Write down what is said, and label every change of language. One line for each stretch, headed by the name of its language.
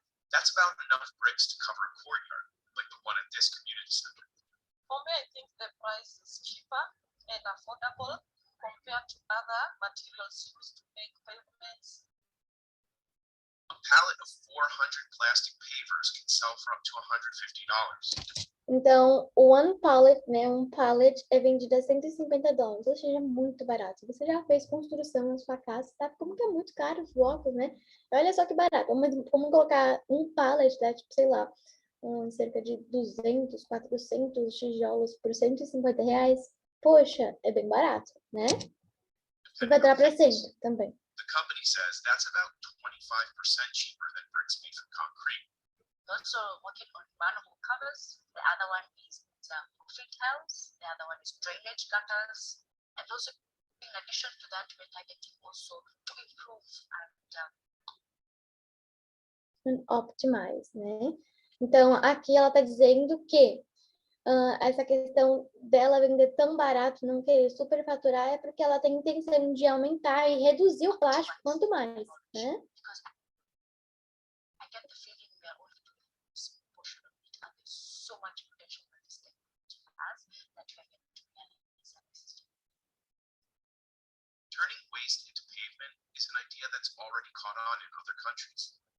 English: That's about enough bricks to cover a courtyard, like the one at this community center. For me, I think the price is cheaper and affordable compared to other materials used to make pavements. A pallet of 400 plastic pavers can sell for up to $150.
Portuguese: Então, o one pallet, né, um pallet é vendido a $150, ou seja, muito barato. Se você já fez construção na sua casa, sabe como que é muito caro os blocos, né? Olha só que barato. Vamos colocar um pallet, tá? Tipo, sei lá, cerca de 200, 400 tijolos por R$ 150. Poxa, é bem barato, né? E vai durar para sempre também.
English: The company says that's about 25% cheaper than bricks made from concrete. Also working on manhole covers. The other one is roofing tiles. The other one is drainage gutters. And also, in addition to that, we're targeting also to improve and Optimize, né?
Portuguese: Então, aqui ela está dizendo que essa questão dela vender tão barato, não querer superfaturar, é porque ela tem intenção de aumentar e reduzir o plástico quanto mais, né?
English: because I get the feeling we are only doing a small portion of it, and there's so much potential that this technology has that we are getting to realize that this is Turning waste into pavement is an idea that's already caught on in other countries.